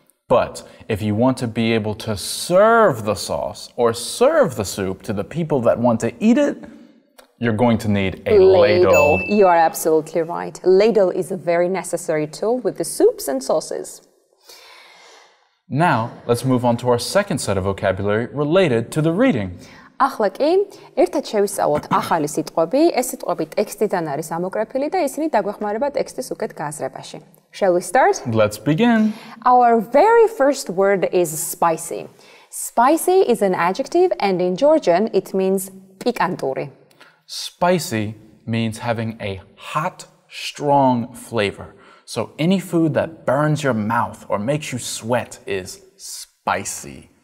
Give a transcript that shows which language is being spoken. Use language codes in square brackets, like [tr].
[en] But if you want to be able to serve the sauce or serve the soup to the people that want to eat it, you're going to need a ladle. You are absolutely right. Ladle is a very necessary tool with the soups and sauces. Now, let's move on to our second set of vocabulary related to the reading. [ka] ახლა კი ერთად შევისწავლოთ ახალი სიტყვები. ეს სიტყვები ტექსტიდან არის ამოკრეფილი და ისინი დაგვეხმარება ტექსტის უკეთ გააზრებაში. [en] Shall we start? Let's begin. Our very first word is spicy. Spicy is an adjective and in Georgian it means pikanturi. Spicy means having a hot, strong flavor. So any food that burns your mouth or makes you sweat is spicy.